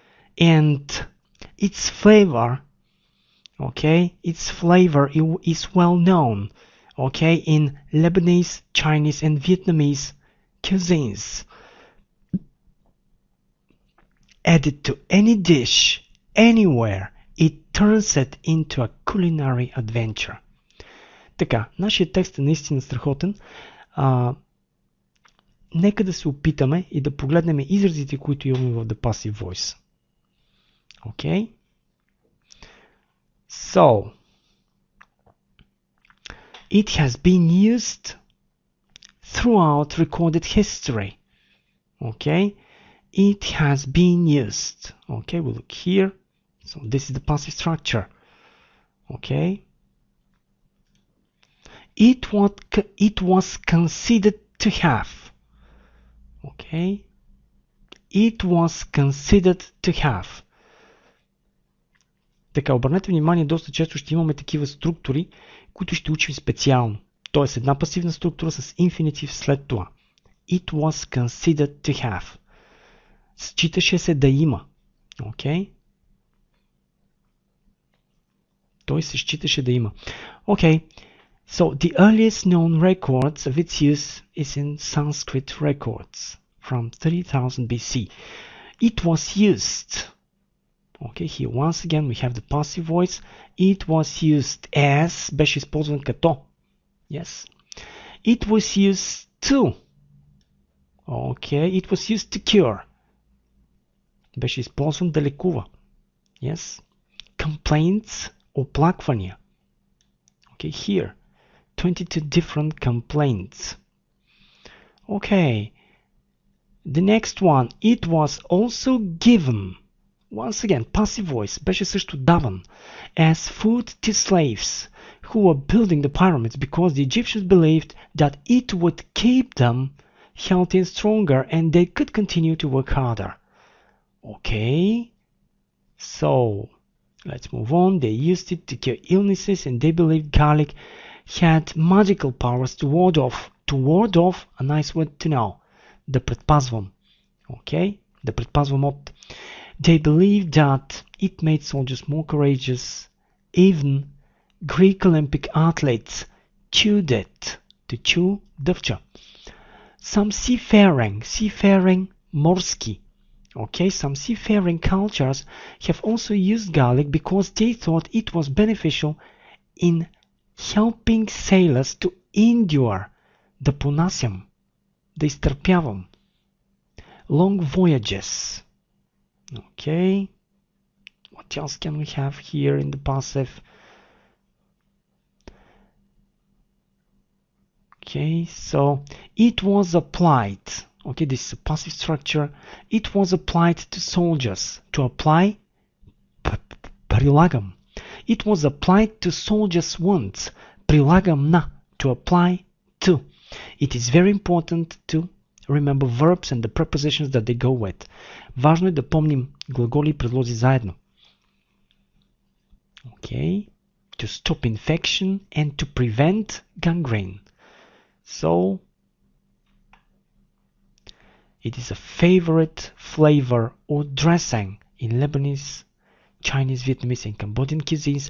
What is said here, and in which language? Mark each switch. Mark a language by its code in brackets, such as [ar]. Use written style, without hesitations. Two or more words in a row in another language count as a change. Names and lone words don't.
[en] and its flavor, okay, is well known, okay, in Lebanese, Chinese, and Vietnamese cuisines. Added to any dish, anywhere, it turns it into a culinary adventure. [bg] Така, нашия текст е наистина страхотен. Нека да се опитаме и да погледнем изразите, които имаме в [en] the passive voice. Okay? So, it has been used throughout recorded history. Okay? It has been used. Okay, we look here. So this is the passive structure. Okay? It was considered to have. Okay? It was considered to have. [bg] Така, обърнете внимание, доста често ще имаме такива структури, които ще учим специално. Тоест една пасивна структура с инфинитив след това. [en] It was considered to have. [bg] Считаше се да има. Okay? Той се считаше да има. [en] Okay. So the earliest known records of its use is in Sanskrit records from 3000 BC. It was used. Okay, here once again we have the passive voice. It was used as, [bg] беше използван като. [en] Yes. It was used to. Okay, it was used to cure. Беше използван да лекува. Yes. Complaints, оплаквания. Okay, here. 22 different complaints. Okay. The next one. It was also given. Once again, passive voice. [bg] Беше също даван. [en] As food to slaves who were building the pyramids because the Egyptians believed that it would keep them healthy and stronger and they could continue to work harder. Okay. So, let's move on. They used it to cure illnesses and they believed garlic had magical powers to ward off, a nice word to know. [bg] Да предпазвам. Okay? Да предпазвам от. [en] They believed that it made soldiers more courageous. Even Greek Olympic athletes chewed it. To chew, дъвча. Some seafaring, морски. Okay, some seafaring cultures have also used garlic because they thought it was beneficial in helping sailors to endure, [bg] да понасям, да изтърпявам. [en] Long voyages. Okay. What else can we have here in the passive? Okay, so it was applied. Okay, this is a passive structure. It was applied to soldiers. To apply, прилагам. It was applied to soldiers' wounds. [bg] Прилагам на. [en] To apply to. It is very important to remember verbs and the prepositions that they go with. [bg] Важно е да помним глаголи и предлози заедно. [en] Okay. To stop infection and to prevent gangrene. So, it is a favorite flavor or dressing in Lebanese, Chinese, Vietnamese, and Cambodian cuisines.